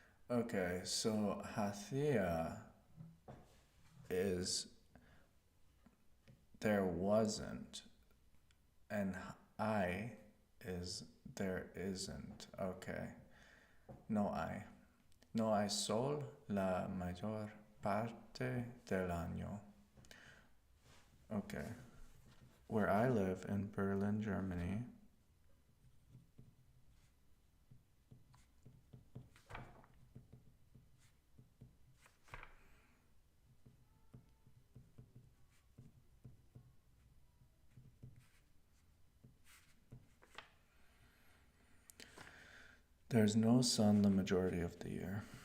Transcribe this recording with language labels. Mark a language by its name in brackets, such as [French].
[English] Okay, so hacía is there wasn't, and I is there isn't. [Spanish] Okay, no hay. No hay sol la mayor parte del año. [English] Okay. Where I live in Berlin, Germany, there's no sun the majority of the year.